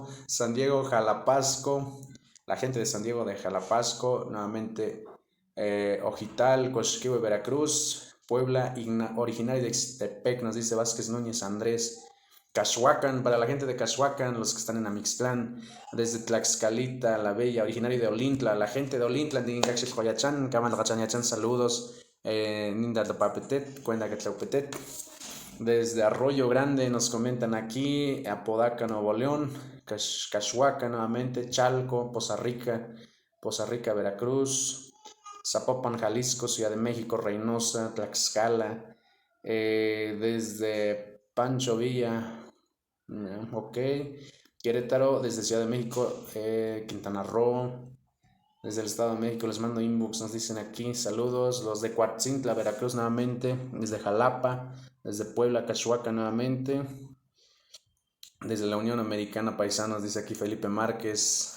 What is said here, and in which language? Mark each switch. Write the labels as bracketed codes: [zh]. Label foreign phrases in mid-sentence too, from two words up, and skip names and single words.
[es] San Diego, Jalapasco, la gente de San Diego de Jalapasco, nuevamente Ojital, Coxquive, Veracruz, Puebla, originario de Ixtepec, nos dice Vázquez Núñez Andrés. Cachuacan, para la gente de Cachuacan, los que están en Amixtlán, desde Tlaxcalita, La Bella, originario de Olintla, la gente de Olintla, Ningaxil Joyachan, Kamal Gachaniachan, saludos, Ninda Tapapetet, Cuenda Quetlaupetet, desde Arroyo Grande nos comentan aquí, Apodaca, Nuevo León, Cachuacan nuevamente, Chalco, Poza Rica, Veracruz, Zapopan, Jalisco, Ciudad de México, Reynosa, Tlaxcala, desde Pancho Villa, ok, Querétaro, desde Ciudad de México, Quintana Roo, desde el Estado de México les mando inbox, nos dicen aquí, saludos, los de Coatzintla, Veracruz nuevamente, desde Jalapa, desde Puebla, Cachuaca nuevamente, desde la Unión Americana Paisanos, dice aquí Felipe Márquez.